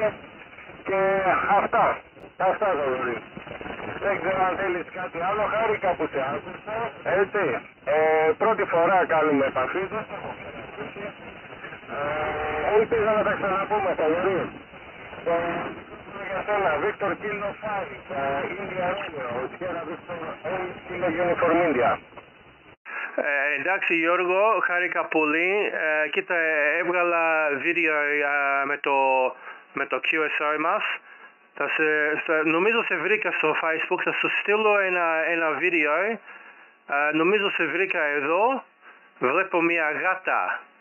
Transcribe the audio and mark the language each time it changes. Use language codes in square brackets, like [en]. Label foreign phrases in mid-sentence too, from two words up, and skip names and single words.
[el] Και αυτά Θοδωρή. Δεν ξέρω αν θέλεις κάτι άλλο, χάρηκα που σε άκουσα, έτσι. Πρώτη φορά κάνουμε επαφή, ελπίζω να τα ξαναπούμε, Θοδωρή. Για σένα, [en] Victor Kilo 5, India Romeo, Sierra Victor 8, Kilo Uniform India. [el] Εντάξει, Γιώργο, χάρηκα πολύ. Κοίτα, έβγαλα βίντεο με το QSO μας. Νομίζω σε βρήκα στο Facebook, θα σου στείλω ένα βίντεο. Νομίζω σε βρήκα εδώ. Βλέπω μια γάτα.